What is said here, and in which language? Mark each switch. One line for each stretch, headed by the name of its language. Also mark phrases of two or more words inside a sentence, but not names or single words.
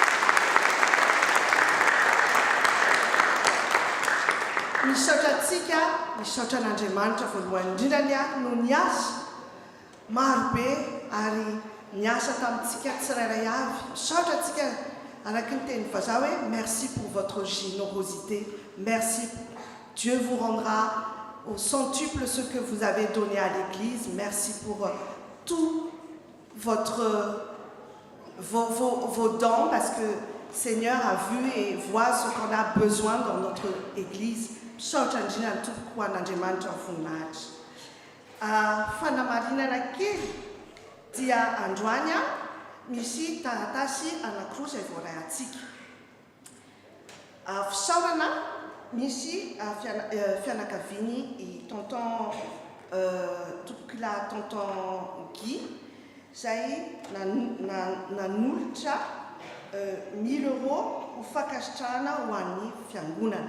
Malagasy: Misaotra antsika, misaotra an'Andriamanitra voalohany indrindranya no niasa marobe ary niasa tamintsika tsirairay avy. Misaotra antsika araka ny teny vazaha hoe
French: merci pour votre générosité, merci. Dieu vous rendra au centuple ce que vous avez donné à l'Église. Merci pour tout vos dons, parce que le Seigneur a vu et voit ce qu'on a besoin dans notre Église.
Malagasy: Misaotra indrindra tompoko ho an'Andriamanitra voninahitra. Fanamarinana kely dia androany misy taratasy anankiroa izay voaray antsika. Fisaorana misy fianakaviany I tonton tompokila tonton Guy izay nanolotra 1000 € ho fankasitrahana ho an'ny fiangonana.